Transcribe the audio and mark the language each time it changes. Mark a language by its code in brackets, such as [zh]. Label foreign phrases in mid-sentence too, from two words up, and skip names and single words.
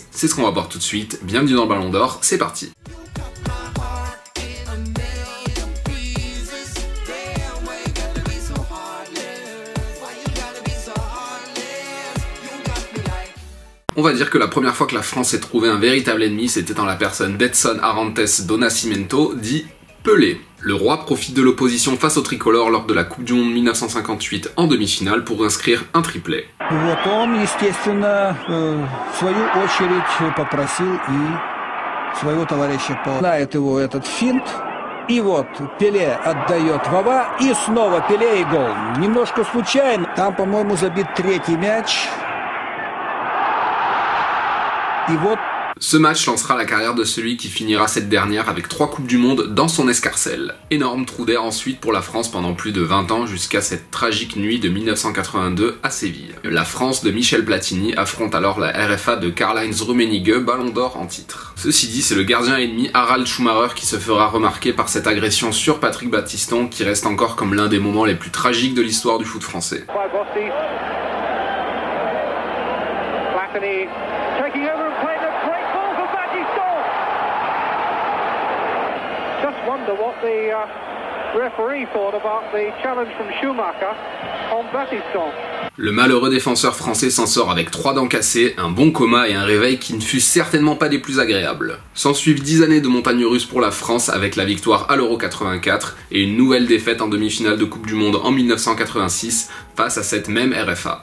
[fr] C'est ce qu'on va voir tout de suite. Bienvenue dans le Ballon d'Or, c'est parti. On va dire que la première fois que la France ait trouvé un véritable ennemi, c'était en la personne d'Edson Arantes do Nascimento, dit Pelé. Le roi profite de l'opposition face au tricolore lors de la Coupe du Monde 1958 en demi-finale pour inscrire un triplé. [ru] Вот он, естественно, в свою очередь попросил и своего товарища знает его этот финт. И вот Пеле отдает Вава, и снова Пеле и гол. Немножко случайно. Там, по-моему, забит третий мяч. И вот. [fr] Ce match lancera la carrière de celui qui finira cette dernière avec 3 Coupes du Monde dans son escarcelle. Énorme trou d'air ensuite pour la France pendant plus de 20 ans jusqu'à cette tragique nuit de 1982 à Séville. La France de Michel Platini affronte alors la RFA de Karl-Heinz Rummenigge, Ballon d'Or en titre. Ceci dit, c'est le gardien ennemi Harald Schumacher qui se fera remarquer par cette agression sur Patrick Battiston qui reste encore comme l'un des moments les plus tragiques de l'histoire du foot français. [en] What the referee thought about the challenge from Schumacher on Battiston. [fr] Le malheureux défenseur français s'en sort avec 3 dents cassées, un bon coma et un réveil qui ne fut certainement pas des plus agréables. S'ensuivent 10 années de montagnes russes pour la France avec la victoire à l'Euro 84 et une nouvelle défaite en demi-finale de Coupe du Monde en 1986 face à cette même RFA.